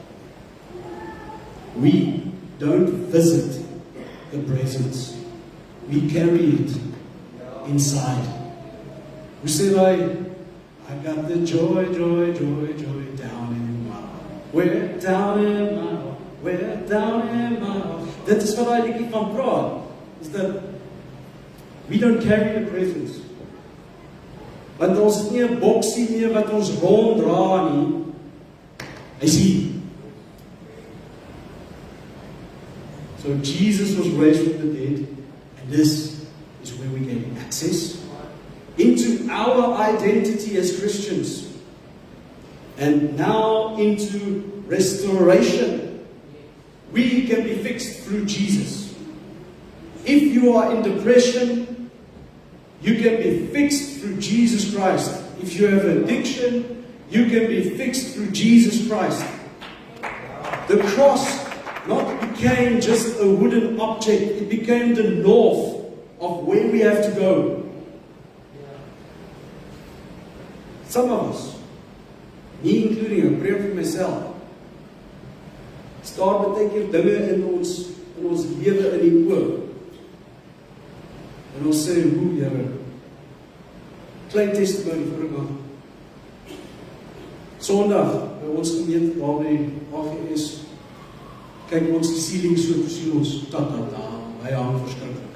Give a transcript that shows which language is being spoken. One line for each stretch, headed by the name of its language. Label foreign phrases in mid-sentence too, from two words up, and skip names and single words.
English: We don't visit the presence. We carry it inside. We say, I got the joy down in my heart. We're down in my heart. We're down in my heart.
Afrikaans: Dit is wat daai liedjie van praat.
English: Is that we don't carry the presence.
Afrikaans: Want ons het nie 'n boksie meer wat ons ronddra nie. Hy sien.
English: So Jesus was raised from the dead, and this is where we gain access into our identity as Christians, and now into restoration. We can be fixed through Jesus. If you are in depression, you can be fixed through Jesus Christ. If you have addiction, you can be fixed through Jesus Christ. The cross not became just a wooden object, it became the north of where we have to go. Some of us, me including, I pray for myself,
Afrikaans: staar baie keer dinge in ons lewe in die oog. En ons sê, hoe Here, klein testimony vir ek aan. Sondag, by ons gemeente, waar hy is, kyk ons die ceiling so, sien ons, hy hang verskriklik.